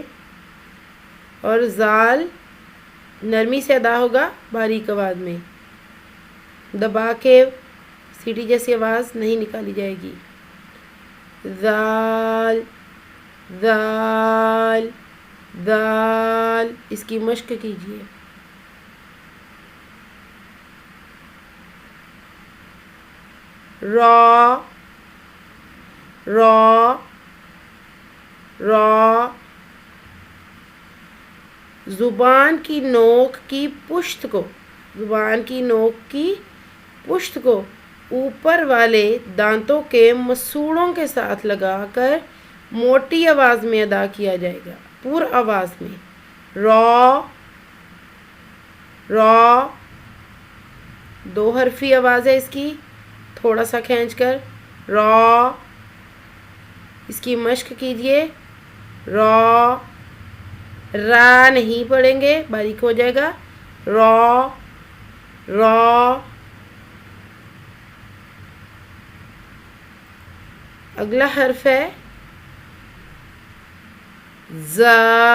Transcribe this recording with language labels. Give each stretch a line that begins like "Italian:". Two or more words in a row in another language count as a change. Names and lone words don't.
Urdu: اور ذال نرمی سے ادا ہوگا باریک آواز میں، دبا کے سیٹی جیسی آواز نہیں نکالی جائے گی. ذال ذال ذال. اس کی مشق کیجئے. را را را. زبان کی نوک کی پشت کو، زبان کی نوک کی پشت کو اوپر والے دانتوں کے مسوڑوں کے ساتھ لگا کر موٹی آواز میں ادا کیا جائے گا، پر آواز میں. را را. 2 حرفی آواز ہے اس کی، تھوڑا سا کھینچ کر. را. اس کی مشق کیجئے. را. را نہیں پڑھیں گے، باریک ہو جائے گا. را را. اگلا حرف ہے زا.